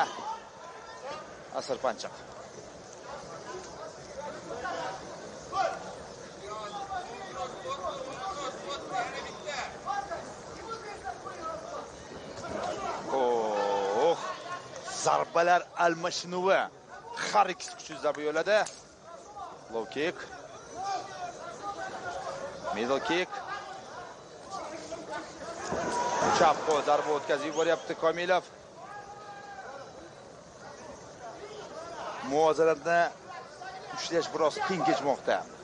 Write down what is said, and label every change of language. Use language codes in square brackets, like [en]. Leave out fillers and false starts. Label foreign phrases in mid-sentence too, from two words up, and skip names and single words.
[uz] Asir panchiq. Zarbalar almashinuvi. Har ikkisi kuchli zarba yo'ladi. [en] Low kick. Middle kick. [uz] Chap qo'l zarba o'tkazib yuboryapti Komilov. Muvozanatni ushlash biroz qiyin kechmoqda.